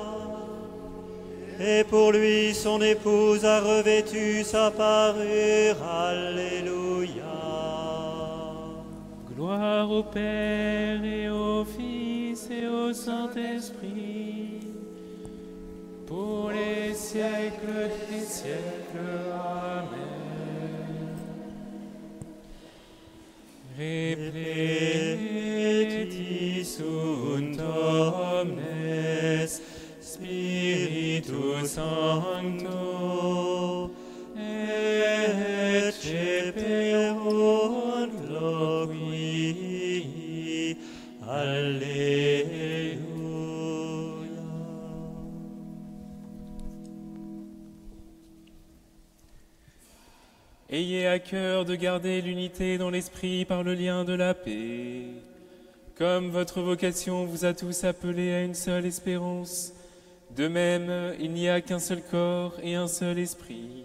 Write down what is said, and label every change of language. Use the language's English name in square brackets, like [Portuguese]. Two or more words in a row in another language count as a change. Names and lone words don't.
[French] Et pour lui, son épouse a revêtu sa parure. Alléluia. Gloire au Père et au Fils et au Saint-Esprit, pour les siècles des siècles. Amen. [Latin] Repleti sunt omnes Spiritus Sancto, et cepeunt loqui. [French] Alléluia. Ayez à cœur de garder l'unité dans l'esprit par le lien de la paix. Comme votre vocation vous a tous appelés à une seule espérance, de même, il n'y a qu'un seul corps et un seul esprit.